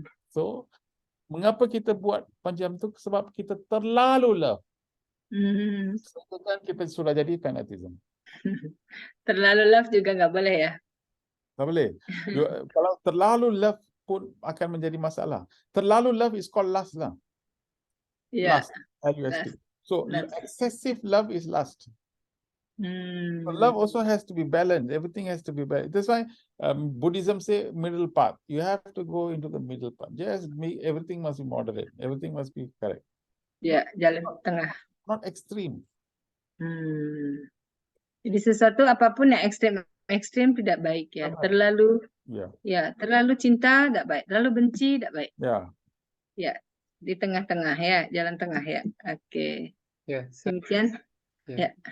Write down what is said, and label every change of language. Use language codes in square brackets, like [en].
[ms] So, mengapa kita buat macam tu? Sebab kita terlalu love. So, kan kita sudah jadi fanatism. Terlalu love juga nggak boleh ya? Tak boleh. Kalau terlalu love pun akan menjadi masalah. [en] Terlalu love is called lust lah. Lust. L-U-S-T. So, excessive love is lust. So love also has to be balanced. Everything has to be balanced. That's why Buddhism say middle path. You have to go into the middle path. Just everything must be moderate. Everything must be correct. [ms] Ya, jalan tengah. [en] Not extreme. [id] Jadi sesuatu apapun yang ekstrim tidak baik ya. Terlalu terlalu cinta tidak baik. Terlalu benci tidak baik. Ya, di tengah-tengah ya, jalan tengah ya. Oke. Ya, demikian. Ya.